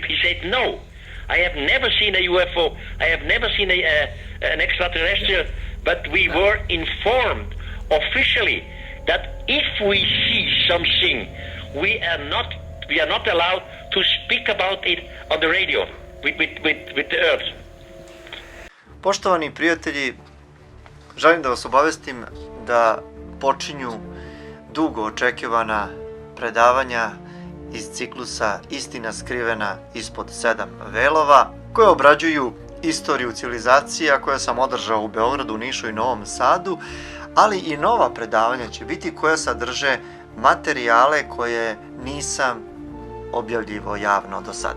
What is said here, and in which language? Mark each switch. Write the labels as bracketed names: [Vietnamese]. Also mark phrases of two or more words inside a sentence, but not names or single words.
[English] He said, no. I have never seen a UFO. I have never seen an extraterrestrial. But we were informed officially that if we see something, we are not allowed to speak about it on the radio with the earth. [Serbian] Poštovani prijatelji, želim da vas obavestim da počinju dugo očekivana predavanja iz ciklusa Istina skrivena ispod 7 velova, koje obrađuju istoriju civilizacija koje sam održao u Beogradu, Nišu i Novom Sadu, ali i nova predavanja će biti koja sadrže materijale koje nisam objavljivo javno do sada.